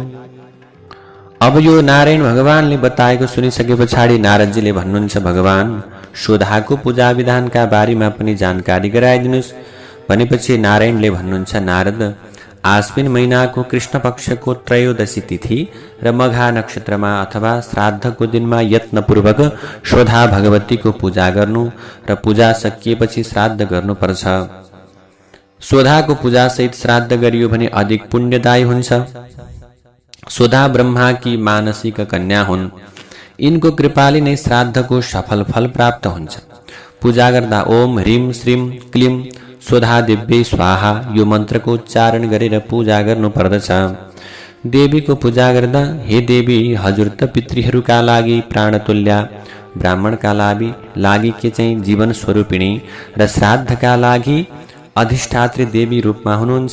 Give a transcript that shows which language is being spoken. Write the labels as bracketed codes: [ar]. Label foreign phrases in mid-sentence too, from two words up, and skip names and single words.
[ne] अब यो नारायण भगवानले बताएको सुनिसके पछाडि नारदजीले भन्नुहुन्छ, भगवान शोधाको पूजा विधानका बारेमा पनि जानकारी गराइदिनुहोस् भनेपछि नारायणले भन्नुहुन्छ, नारद, आश्विन महिनाको कृष्ण पक्षको त्रयोदशी तिथि र मघा नक्षत्रमा अथवा श्राद्धको दिनमा यत्नपूर्वक शोधा भगवतीको पूजा गर्नु र पूजा सकिएपछि श्राद्ध गर्नुपर्छ। शोधाको पूजासहित श्राद्ध गरियो भने अधिक पुण्यदायी हुन्छ। शोधा ब्रह्माकी मानसिक कन्या हुन्। यिनको कृपाले नै श्राद्धको सफल फल प्राप्त हुन्छ। पूजा गर्दा [sa] ओम ह्रीं श्रीं क्लीं शोधा दिव्यै स्वाहा [ne] यो मन्त्रको उच्चारण गरेर पूजा गर्नुपर्दछ। देवीको पूजा गर्दा, हे देवी, हजुर त पितृहरूका लागि प्राणतुल्या, ब्राह्मणका लागि के चाहिँ जीवन स्वरूपिणी र श्राद्धका लागि अधिष्ठात्री देवी रूपमा हुनुहुन्छ।